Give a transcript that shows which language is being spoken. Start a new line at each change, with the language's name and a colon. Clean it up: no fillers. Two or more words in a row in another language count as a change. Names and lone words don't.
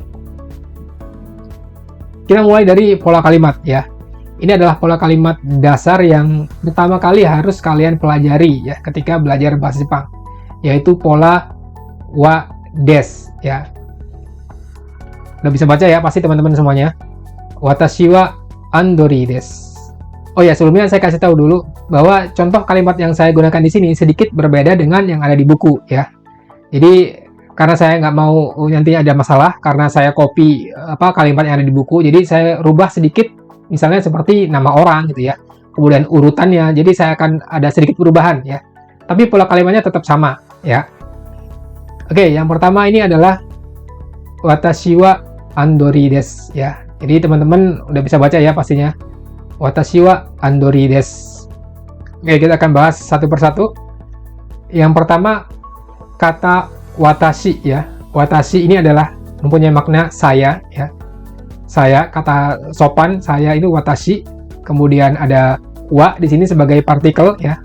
Indonesian: Kita mulai dari pola kalimat ya. Ini adalah pola kalimat dasar yang pertama kali harus kalian pelajari ya ketika belajar bahasa Jepang, yaitu pola
Japanese: はです
Indonesian: ya. Udah bisa baca ya pasti teman-teman semuanya.
Japanese: 私はアンドリです.
Indonesian: Oh ya, sebelumnya saya kasih tahu dulu bahwa contoh kalimat yang saya gunakan di sini sedikit berbeda dengan yang ada di buku ya. Jadi karena saya nggak mau nantinya ada masalah karena saya copy kalimat yang ada di buku, jadi saya rubah sedikit, misalnya seperti nama orang gitu ya. Kemudian urutannya, jadi saya akan ada sedikit perubahan ya. Tapi pola kalimatnya tetap sama ya. Oke, yang pertama ini adalah
Japanese: 私はアンドリです
Indonesian: ya. Jadi teman-teman udah bisa baca ya pastinya.
Japanese: 私はアンドリです.
Indonesian: Oke, kita akan bahas satu persatu. Yang pertama, kata watashi ya. Watashi ini adalah mempunyai makna saya ya. Saya, kata sopan, saya itu watashi. Kemudian ada wa di sini sebagai partikel ya.